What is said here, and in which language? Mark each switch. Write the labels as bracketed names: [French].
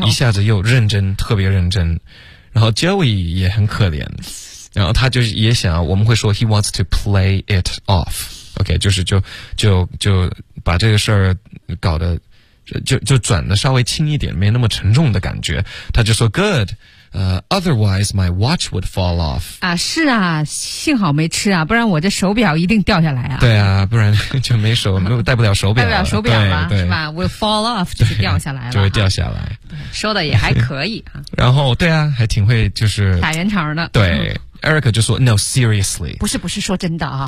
[Chinese] 对，一下子又认真，特别认真，然后 Joey 也很可怜，然后他就也想，我们会说 ， [English] He wants to play it off。 [Chinese] OK, 就是就把这个事儿搞得就转得稍微轻一点没那么沉重的感觉。他就说 [English] good, otherwise my watch would fall off. [Chinese] 啊是啊幸好没吃啊不然我这手表一定掉下来啊。对啊不然就没手没有带不了手表。带不了手表吗是吧 , [English] will fall off, [Chinese] 就是掉下来了。就会掉下来。说的也还可以啊。然后对啊还挺会就是。打圆场的。对。Erica 就说 [English] No, seriously [Chinese] 不是说真的啊